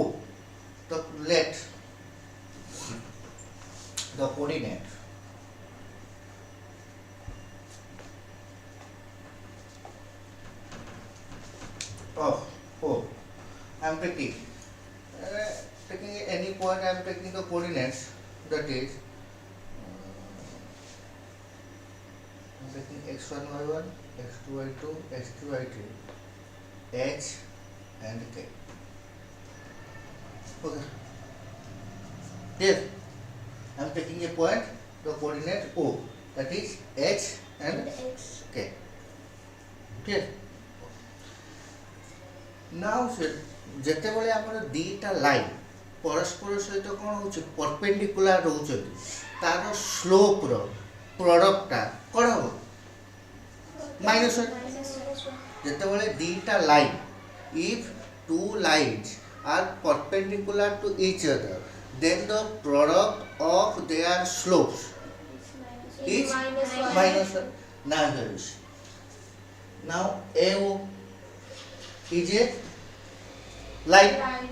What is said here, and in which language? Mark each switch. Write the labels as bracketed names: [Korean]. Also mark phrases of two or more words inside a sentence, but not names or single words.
[English] Let the coordinate of O. I am taking any point. I am taking the coordinates, that is I am taking x1, y1, x2, y2, x3, y3, h and k. Okay. Here I am taking a point, the coordinate O, that is H and X. K. Clear? Now [Odia] ଯେତେବେଳେ ଆମର ଦୁଇଟା ଲାଇନ୍ ପରସ୍ପର ସହିତ କ'ଣ ହେଉଛି ପରପେଣ୍ଡିକୁଲାର ରହୁଛନ୍ତି ତାର ସ୍ଲୋପର ପ୍ରଡ଼କ୍ଟଟା କ'ଣ ହେବ ମାଇନସ୍ ଯେତେବେଳେ ଦୁଇଟା ଲାଇନ୍ [English] if two lines are perpendicular to each other then the product of their slopes is minus 1. Now here is now AO is a line.